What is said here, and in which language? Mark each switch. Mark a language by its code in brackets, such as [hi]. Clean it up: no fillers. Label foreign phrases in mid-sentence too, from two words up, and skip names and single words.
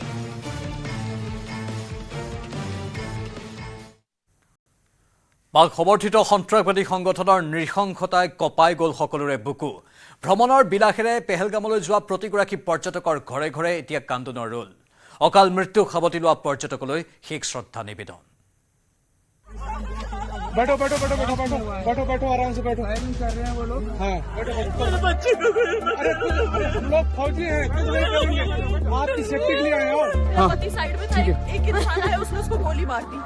[as] পাক সমৰ্থিত সন্ত্ৰাসবাদী সংগঠনৰ নৃশংসতাই কপাই গ'ল সকলোৰে বুকু ভ্ৰমণৰ বিলাসেৰে পেহেলগামলৈ যোৱা প্ৰতিগৰাকী পৰ্যটকৰ ঘৰে ঘৰে এতিয়া কান্দোনৰ ৰোল অকাল মৃত্যুক সাৱটি লোৱা পৰ্যটকলৈ শেষ শ্ৰদ্ধা নিবেদন [hi] बैठो आराम से बैठो फायरिंग कर रहे हैं वो लोग हाँ बैठो अरे हम लोग फौजी हैं कुछ नहीं करेंगे आपकी सेफ्टी के लिए आए हो मेरा पति साइड में था एक इंसान आया उसने उसको गोली मार दी